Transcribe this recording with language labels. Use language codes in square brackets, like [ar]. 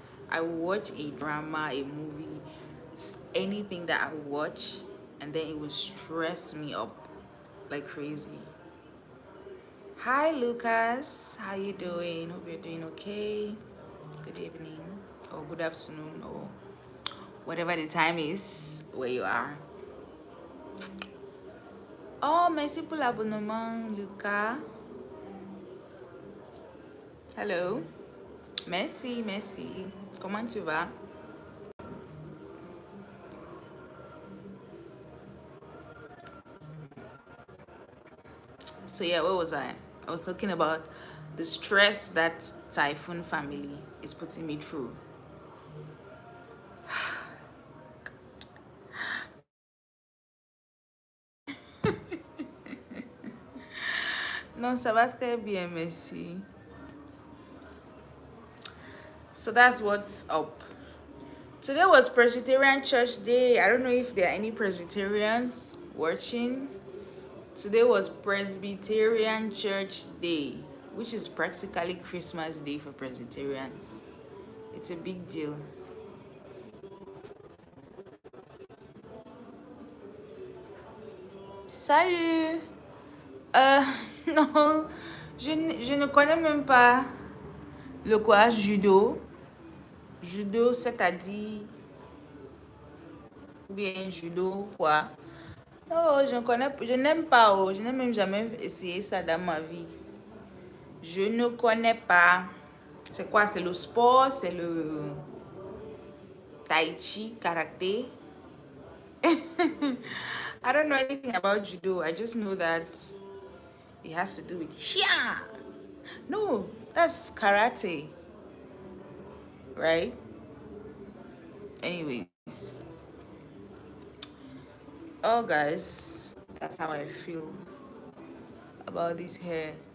[en] I will watch a drama, a movie, anything that I watch, and then it will stress me up like crazy. Hi Lucas, how you doing? Hope you're doing okay. Good evening or good afternoon or whatever the time is where you are. [fr] Oh, merci pour l'abonnement, Lucas. Hello. Merci, merci. Comment tu vas? [en] So yeah, where was I? I was talking about the stress that Typhoon family is putting me through. [fr] Non, ça va très bien, merci. [en] So that's what's up. Today was Presbyterian Church Day. I don't know if there are any Presbyterians watching. Today was Presbyterian Church Day, which is practically Christmas Day for Presbyterians. It's a big deal. [fr] Salut! Euh, non, je ne connais même pas le quoi, judo. Judo, c'est-à-dire, ou bien judo, quoi. Non, je ne connais, je n'aime pas, oh, je n'ai même jamais essayé ça dans ma vie. Je ne connais pas. C'est quoi? C'est le sport, c'est le tai chi, karaté. [en] I don't know anything about judo. I just know that it has to do with yeah. No, that's karate, right? Anyways, oh guys, that's how I feel about this hair.